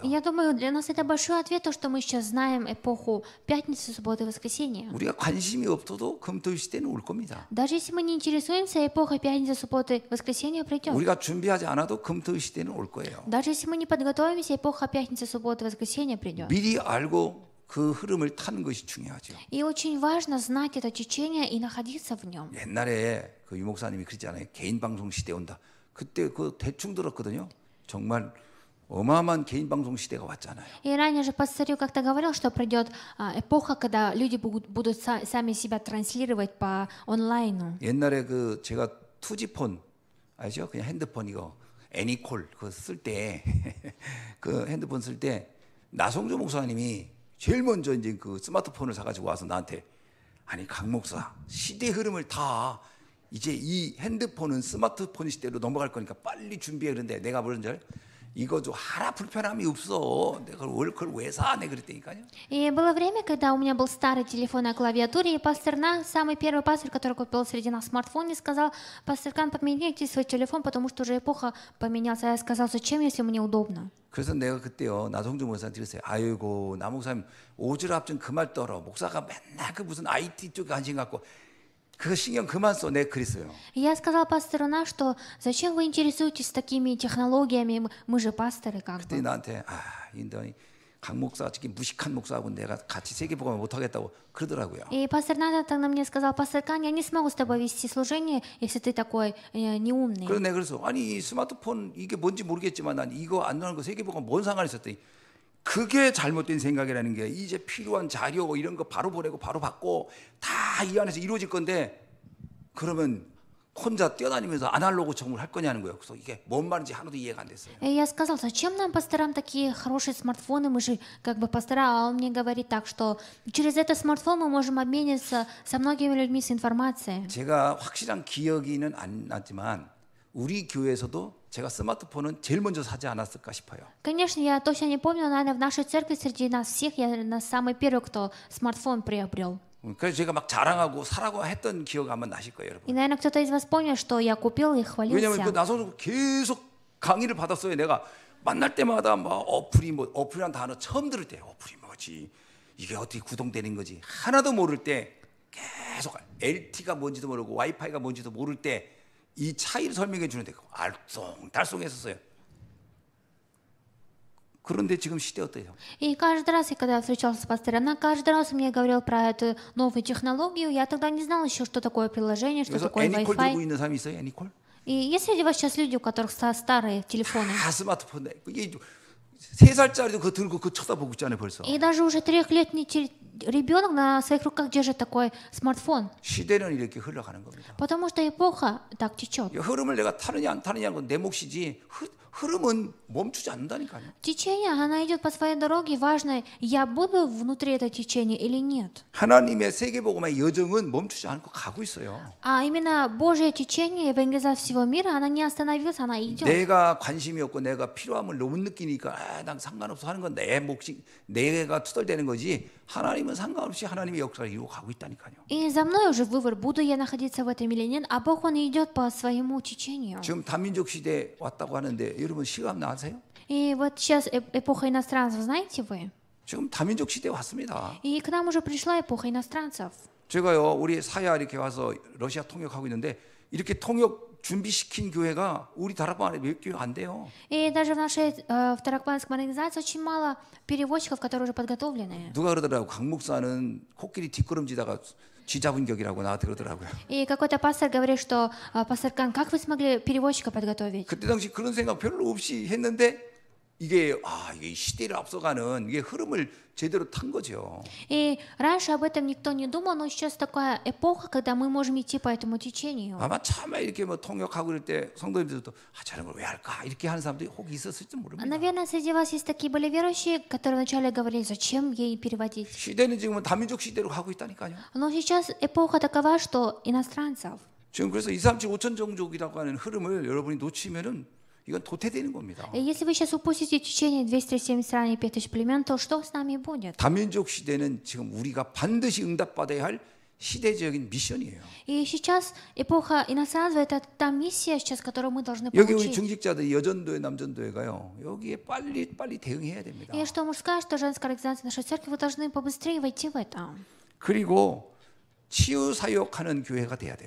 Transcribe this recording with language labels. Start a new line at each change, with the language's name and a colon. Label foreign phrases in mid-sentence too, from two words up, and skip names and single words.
Russian: Я думаю, для нас это большой ответ, то, что мы сейчас знаем эпоху пятницы, субботы, воскресенья.
Korean: 우리가 관심이 없어도 금토일 시대는 올 겁니다.
Russian: Даже если мы не интересуемся, эпоха пятницы, субботы, воскресенья придет.
Korean: 우리가 준비하지 않아도 금토일 시대는 올 거예요.
Russian: Даже если мы не подготовимся, эпоха пятницы, субботы, воскресенья придет.
Korean: 미리 알고 그 흐름을 타는 것이 중요하죠.
Russian: И очень важно знать это течение и находиться в нем.
Korean: 옛날에 그 유목사님이 그랬잖아요. 개인 방송 시대 온다. 그때 그 대충 들었거든요. 정말 어마어마한 개인 방송 시대가 왔잖아요.
Russian: И ранее же пастырь как-то говорил, что придет эпоха, когда люди будут сами себя транслировать по онлайну.
Korean: 옛날에 그 제가 투지폰 알죠? 그냥 핸드폰 이거 애니콜 그거 쓸 때 그 핸드폰 쓸 때 나성조 목사님이 제일 먼저 이제 그 스마트폰을 사가지고 와서 나한테 아니 강 목사 시대 흐름을 다 이제 이 핸드폰은 스마트폰 시대로 넘어갈 거니까 빨리 준비해. 그런데 내가 그런 줄 이거 좀 하나 불편함이 없어. 내가 그걸 왜 사? 내가 그랬다니까요.
Russian: И было время, когда у меня был старый телефон на клавиатуре, и пастор Нан, самый первый пастор, который купил среди нас смартфон, сказал: пастор Кан, подмените свой телефон, потому что уже эпоха поменялась. А я сказал: зачем, если мне удобно?
Korean: 그래서 내가 그때요 나성주 목사한테 그랬어요. 아이고 나 목사님 오지랖 좀 그만 떨어. 목사가 맨날 그 무슨 IT 쪽에 관심 갖고 그 신경 그만 써. 내가 그랬어요.
Russian: И я сказал пастору На, что зачем вы интересуетесь такими технологиями, мы же пасторы как
Korean: 그때
Russian: бы.
Korean: 나한테 인더니 강 목사가 특히 무식한 목사하고 내가 같이 세계복음을 못 하겠다고 그러더라고요.
Russian: И пастор Ната тогда мне сказал: пастор Кан, я не смогу с тобой вести служение, если ты такой неумный.
Korean: 그래서 내가 그래서 아니 스마트폰 이게 뭔지 모르겠지만 난 이거 안 나오는 거 세계복음 뭔 상관이 있었더니 그게 잘못된 생각이라는 게 이제 필요한 자료 이런 거 바로 보내고 바로 받고 다 이 안에서 이루어질 건데 그러면 혼자 뛰어다니면서 아날로그 청구를 할 거냐는 거예요. 그래서 이게 뭔 말인지 하나도 이해가 안 됐어요.
Russian: И я сказал: зачем нам, пасторам, такие хорошие смартфоны, мы же как бы пастора. А он мне говорит так, что через этот смартфон мы можем обмениваться со многими людьми с информацией.
Korean: 제가 확실한 기억이는 안 나지만 우리 교회에서도 제가 스마트폰은 제일 먼저 사지 않았을까 싶어요.
Russian: Конечно, я точно не помню, но, наверное, в нашей церкви среди нас всех я, наверное, самый первый, кто смартфон приобрел.
Korean: 그래서 제가 막 자랑하고 사라고 했던 기억 아마 나실 거예요,
Russian: И,
Korean: 여러분.
Russian: наверное, кто-то из вас помнит, что я купил и
Korean: 왜냐면 그
Russian: хвалился.
Korean: 나서서 계속 강의를 받았어요. 내가 만날 때마다 막 어플이란 단어 처음 들을 때 어플이 뭐지? 이게 어떻게 구동되는 거지? 하나도 모를 때 계속 LTE가 뭔지도 모르고 와이파이가 뭔지도 모를 때 이 차이를 설명해 주는데 알쏭달쏭했었어요. 그런데 지금 시대 어때요?
Russian: И каждый раз, когда я встречался с пастором, она каждый раз мне говорил про эту новую технологию. Я тогда не знала еще, что такое приложение, что
Korean: 그래서
Russian: такое
Korean: 애니콜 들고
Russian: Wi-Fi.
Korean: 있는 사람이 있어요? 애니콜?
Russian: И есть среди вас сейчас люди, у которых старые телефоны?
Korean: 다 스마트폰. 이게 3살짜리도 그거 들고 그거 쳐다보고 있잖아요, 벌써.
Russian: И даже уже 3-летний ребенок на своих руках держит такой смартфон.
Korean: 시대는 이렇게 흘러가는 겁니다.
Russian: Потому что эпоха так течет.
Korean: 이 흐름을 내가 타느냐 안 타느냐는 건 내 몫이지 흐름은 멈추지 않는다니까요.
Russian: Течение, она идет по своей дороге. Важно, я буду внутри этого течения или нет.
Korean: 하나님의 세계복음의 여정은 멈추지 않고 가고 있어요.
Russian: А именно Божье течение, евангелизация всего мира, она не остановилась, она идет.
Korean: 내가 관심이 없고 내가 필요함을 너무 느끼니까 난 상관없어 하는 건 내 몫이 내가 투덜대는 거지. 하나님은 상관없이 하나님의 역사를 이루고 가고 있다니까요.
Russian: И за мной уже выбор, буду я находиться в этом или нет, а Бог, Он идет по своему течению.
Korean: 지금 다민족 시대 왔다고 하는데 여러분 실감 나세요?
Russian: И вот сейчас эпоха иностранцев, знаете вы?
Korean: 지금 다민족 시대 왔습니다.
Russian: И к нам уже пришла эпоха иностранцев.
Korean: 제가요 우리 사야 이렇게 와서 러시아 통역하고 있는데 이렇게 통역 준비시킨 교회가 우리 다락방 안에 몇 교회 안 돼요.
Russian: И даже в нашей в Таракбанской организации очень мало переводчиков, которые уже подготовлены.
Korean: 누가 그러더라고 강 목사는 코끼리 뒷걸음지다가 쥐 잡은 격이라고 나한테 그러더라고요.
Russian: И какой-то пастор говорит, что пастор Кан, как вы смогли переводчика подготовить?
Korean: 그때 당시 그런 생각 별로 없이 했는데 이게 시대를 앞서가는 이게 흐름을 제대로 탄 거죠.
Russian: И раньше об этом никто не думал, но сейчас такая эпоха, когда мы можем идти по этому течению.
Korean: 아마 처음에 이렇게 뭐 통역하고 그럴 때 성도님들도 저런 걸 왜 할까 이렇게 하는 사람들이 혹 있었을지 모릅니다.
Russian: Наверное, среди вас есть такие были верующие, которые вначале говорили, зачем ей переводить.
Korean: 시대는 지금은 다민족 시대로 가고 있다니까요.
Russian: Но сейчас эпоха такова, что иностранцев.
Korean: 지금 그래서 237 5천 종족이라고 하는 흐름을 여러분이 놓치면은 이건 도태되는 겁니다.
Russian: И если вы сейчас упустите течение 237 стран и 5000 племен, то что с нами будет?
Korean: 다민족 시대는 지금 우리가 반드시 응답받아야 할 시대적인 미션이에요.
Russian: И сейчас эпоха иностранцев — это та миссия, сейчас, которую мы должны
Korean: 여기 우리
Russian: получить.
Korean: 중직자들 여전도회 남전도회가요. 여기에 빨리 대응해야 됩니다.
Russian: И что мужская, что женская организация нашей церкви, вы должны побыстрее войти в это.
Korean: 그리고 치유 사역하는 교회가 돼야 돼요.